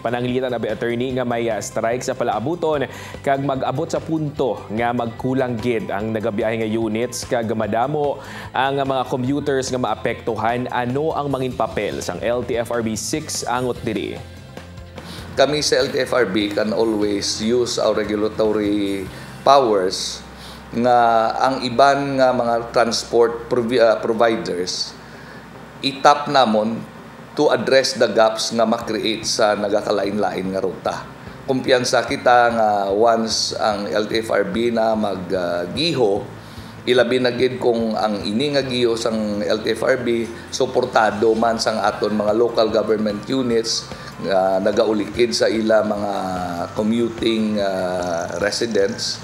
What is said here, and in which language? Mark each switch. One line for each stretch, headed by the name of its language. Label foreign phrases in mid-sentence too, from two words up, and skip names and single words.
Hiligaynon: Pananglitan na ba, attorney, nga may strike sa palaabuton kag mag-abot sa punto nga magkulang gid ang nagabiyahe nga units kag madamo ang mga commuters nga maapektuhan. Ano ang mangin papel sang LTFRB 6 angot diri? Kami sa LTFRB
English: can always use our regulatory powers
Hiligaynon: nga ang iban nga mga
English: transport providers
Hiligaynon: itap namon
English: to address the gaps
Hiligaynon: nga ma-create sa nagakalain-lain nga ruta. Kumpiyansa kita nga once ang LTFRB na maggiho, ilabi na gid kung ang ini nga giho sang LTFRB suportado man sang aton mga local government units nga nagaulikid sa ila mga
English: commuting residents.